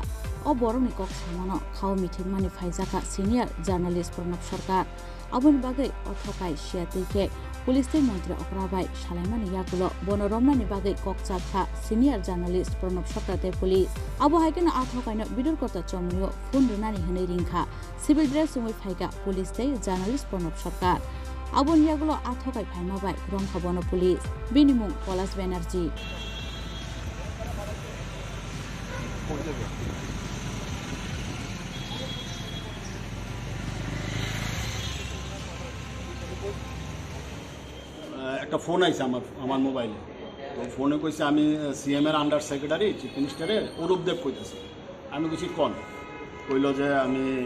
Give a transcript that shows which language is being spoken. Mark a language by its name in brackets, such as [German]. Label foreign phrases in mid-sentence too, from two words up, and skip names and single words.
[Kok Borok] अ बरकनि कक्सामानो खाव मिथिं मानि फाइजाका [English] senior journalist [Kok Borok] प्रणब सरकार आबुन बागै अथकाय सियातैके पुलिस मन्त्री अक्राबाय सालायमानि यागुलो बनरमनानि बागै कक्साखा [English] senior journalist [Kok Borok] प्रणब सरकार पुलिस आबो हाइकेनो आथकायनो बिदुरकता चमनियो फोन रुनानि हनै रिंखा [English] civil dress [Kok Borok] सुमै फाइगा पुलिस जर्नालिस्ट प्रणब सरकार आबुन यागुलो आथकाय फाइमाबाय रंखा बन पुलिस बिनिमुं पलाश बेनार्जी [Bangla] একটা ফোন আইছে আমার মোবাইলে তো ফোনে কইছে আমি সিএম এর [English] under secretary chief ministerের [Bangla] অরূপ দেব কইতেছি আমি কিছু কন কইল যে আমি